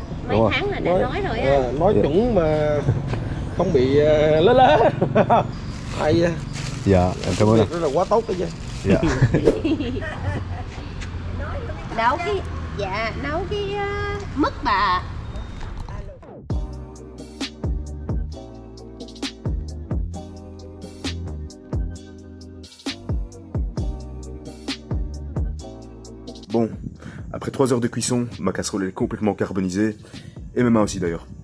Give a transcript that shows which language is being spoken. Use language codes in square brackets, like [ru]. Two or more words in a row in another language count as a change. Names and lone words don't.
[vi] Mấy tháng là đã nói rồi á. Nói chuẩn mà không bị lớ lớ. Hay. Dạ em cảm ơn. Rất là quá tốt đấy chứ. Dạ. Nấu cái mứt bà. [fr] Bon, après 3 heures de cuisson, ma casserole est complètement carbonisée, et mes mains aussi d'ailleurs.